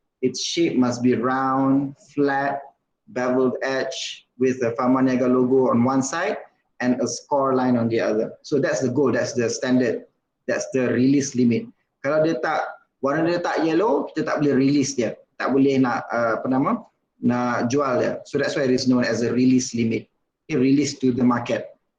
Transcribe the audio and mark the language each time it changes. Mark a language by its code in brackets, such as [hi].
[en] Its shape must be round, flat, beveled edge with the Pharma-Niaga logo on one side and a score line on the other. So that's the goal, that's the standard, that's the release limit. [ms] Kalau dia tak, warna dia tak yellow, kita tak boleh release dia. Tak boleh nak nak jual dia. [en] So that's why it is known as a release limit. Okay, release to the market.